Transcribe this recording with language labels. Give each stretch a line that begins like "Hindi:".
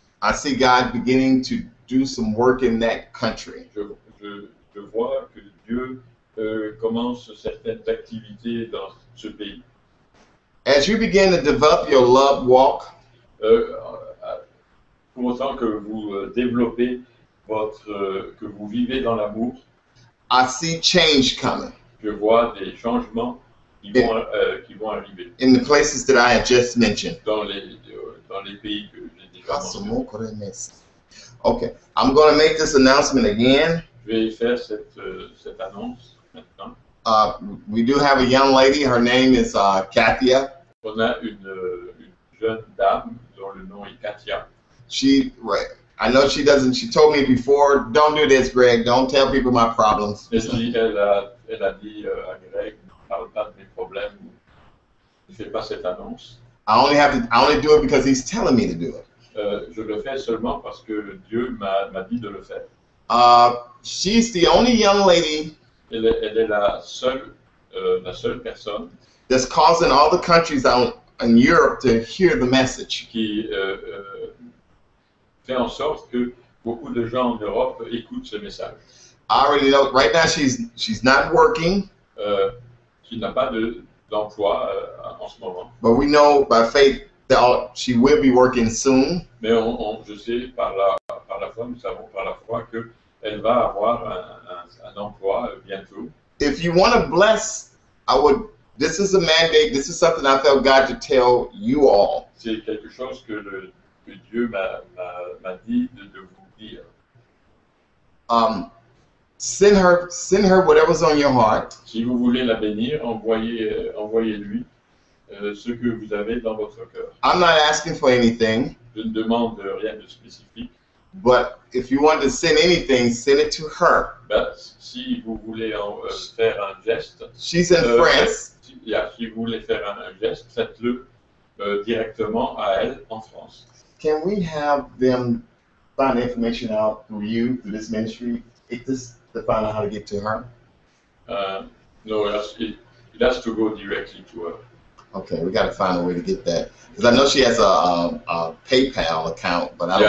English: I see God beginning to do some work in that country.
French: Je vois que Dieu commence certaines activités dans ce pays.
English: As you begin to develop your love walk,
French: Pour autant que vous développez que vous vivez dans l'amour,
English: I see change coming
French: je vois des changements qui vont arriver
English: in the places that I had just mentioned.
French: dans les pays que j'ai déjà mentionnés.
English: Okay, I'm going to make this announcement again.
French: Je vais faire cette annonce maintenant.
English: We do have a young lady. Her name is Kathia.
French: On a une jeune dame dont le nom est Katia.
English: I know she doesn't. She told me before, don't do this, Greg. Don't tell people my problems.
French: Elle a dit à Greg, ne parle pas de mes problèmes, ne fais pas cette annonce.
English: I only do it because he's telling me to do it.
French: Je le fais seulement parce que Dieu m'a dit de le faire.
English: She's the only young lady.
French: Elle est la seule personne
English: that's causing all the countries out in Europe to hear the message.
French: Qui fait en sorte que beaucoup de gens en Europe écoutent ce message.
English: I already know. Right now, she's not working.
French: Qui n'a pas d'emploi en ce moment.
English: But we know by faith that she will be working soon.
French: Mais je sais par la foi, nous savons par la foi que elle va avoir un emploi bientôt.
English: If you want to bless, this is a mandate. This is something I felt God to tell you all.
French: C'est quelque chose que Dieu m'a dit de vous dire.
English: Send her whatever's on your heart.
French: Si vous voulez la bénir, envoyez-lui ce que vous avez dans votre cœur.
English: I'm not asking for anything.
French: Je ne demande rien de spécifique.
English: But if you want to send anything, send it to her.
French: Si vous voulez faire un geste,
English: she's in France.
French: Si vous voulez faire un geste, faites-le directement à elle en France.
English: Can we have them find information out through you, through this ministry, to find out how to get to her? No, it has to go directly to her. Okay, we got to find a way to get that. Because I know she has a PayPal account, but I don't.